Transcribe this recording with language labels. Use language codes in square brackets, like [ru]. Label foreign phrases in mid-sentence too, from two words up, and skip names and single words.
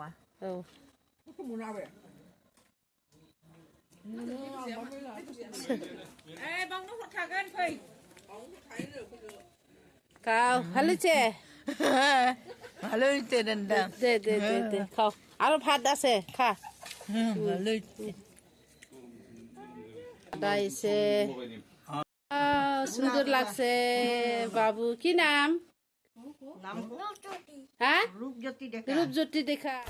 [brx] औ बावनो हरखागोन फै खाव हालुचे हालुचे दोनदां दे खाव आरो भात আছে खा हालुचे दाइसे [bn] সুন্দর লাগছে [brx] बाबू की नाम हाँ रूपज्योति देखा